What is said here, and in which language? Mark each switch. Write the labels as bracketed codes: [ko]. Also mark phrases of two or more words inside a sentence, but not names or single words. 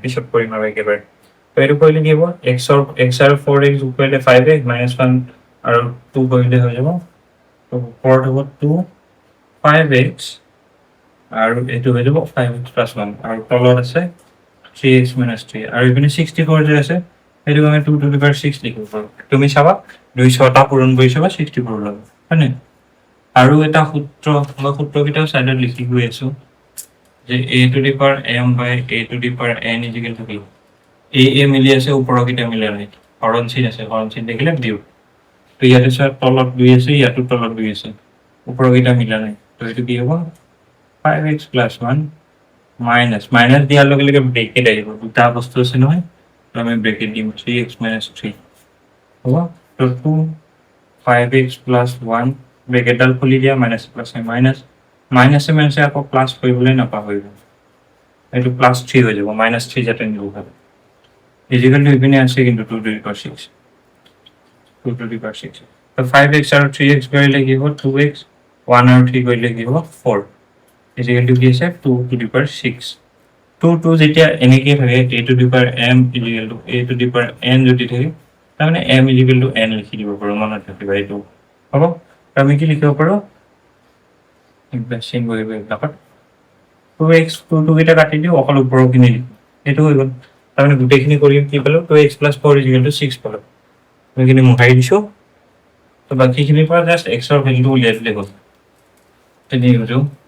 [as] পিছত কৰিম আৰু একেবাৰে তো এইটো কৰিলে কি হ'ব x আৰু 4x যোগ কৰিলে 5x - 1 আৰু 2 কৰিলে হৈ যাব তো ওপৰত হ'ব 2 5x আৰু এইটো হৈ যাব 5x + 1 আৰু তলত আছে 3x - 3 আৰু ইপিনে 64 যে আছে সেইটো আমি 2 [en] to the power [as] 6 লিখিব পাৰোঁ তুমি চাবা 200টা পূৰণ কৰি চাবা 64 ওলাব হয়নে আৰু এটা সূত্ৰ মই সূত্ৰকেইটাও সাইডত লিখি গৈ আছো যে [en] a to the power m by a to the power n equal to b [as] a মিলি আছে ওপৰকেইটা মিলা নাই হৰণ চিন আছে হৰণ চিন দেখিলে দিও তো ইয়াতে স্যার তলত 2 আছে ইয়াতো তলত 2 আছে ওপৰকেইটা মিলা নাই তো এইটো কি হ'ব 5x + 1 মাইনাস দিয়াৰ লগে লগে ব্ৰেকেট আহিব দুটা বস্তু আছে নহয় তো আমি ব্ৰেকেট দিম 3x - 3 হ'ব তো 2 5x + 1 ব্ৰেকেটডাল খুলি দিয়া মাইনাস প্লাস মাইনাসে আকৌ প্লাস কৰিবলৈ নাপাহৰিব এইটো +3 হৈ যাব -3 যাতে নিব পারে [en] equal to [as] ইপিনে আছে কিন্তু 2 [en] to the power [as] 6 2 [en] to the power [as] 6 তো 5x আৰু 3x কৰিলে কি হ'ব 2x 1 আৰু 3 কৰিলে কি হ'ব 4 [en] equal to [as] কি আছে 2 [en] to the power [as] 6 2 যেতিয়া এনেকৈ থাকে [en] a to the power m equal to a to the power n [as] যদি থাকে তাৰমানে m [en] equal to [as] n লিখি দিব পাৰোঁ মনত ৰাখিবা এইটো হ'ব আমি কি লিখিব পাৰোঁ ইনভেস্টিং কৰিব এইবিলাকত 2x 2 কেইটা কাটি দিও অকল ওপৰখিনি লিখো এইটো হৈ গ'ল তাৰমানে গোটেইখিনি কৰি কি পালো 2x + 4 = 6 পালো এইখিনি মুহাই দিছো তো বাকিখিনিৰ পৰা জাস্ট x ৰ ভ্যালুটো উলিয়াই দিলে হ'ল তেনে হৈ